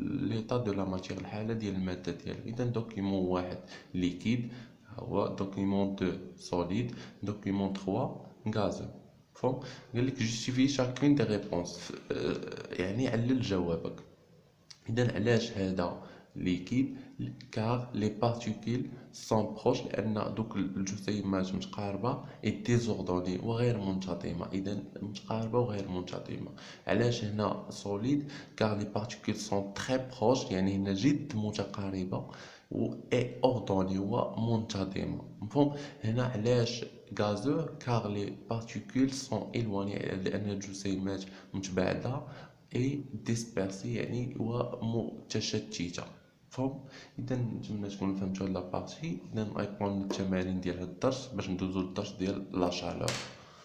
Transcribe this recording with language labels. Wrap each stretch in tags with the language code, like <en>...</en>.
<fr>l'état de la matière</fr> <ar>الحالة ديال المادة ديالو إذا دوكيمون واحد liquide هو دوكيمون 2 solide دوكيمون 3 gazeux فهم قال لك</ar> <fr>justifie chacune des réponses</fr> <ar>يعني علل جوابك إذا علاش هذا</ar> <fr>liquide car les particules sont proches</fr> <ar>لأن دوك الجسيمات متقاربة</ar> <fr>et désordonnées</fr> <ar>وغير منتظمة. إذا متقاربة وغير منتظمة.</ar> <fr>علاش هنا solide car les particules sont très proches</fr> <ar>يعني هنا جد متقاربة و</ar> <fr>et ordonnées</fr> <ar>ومنتظمة. مفهوم؟ هنا علاش</ar> <fr>gazeux car les particules sont éloignées</fr> <ar>لأن الجسيمات متباعدة</ar> <fr>et dispersées</fr> <ar>يعني ومتشتتة. مفهوم؟ إذا نتمنى تكونوا فهمتوا هاد لابارتي. إذا غيكون التمارين ديال هاد الدرس باش ندوزو للدرس ديال لا شالور.</ar>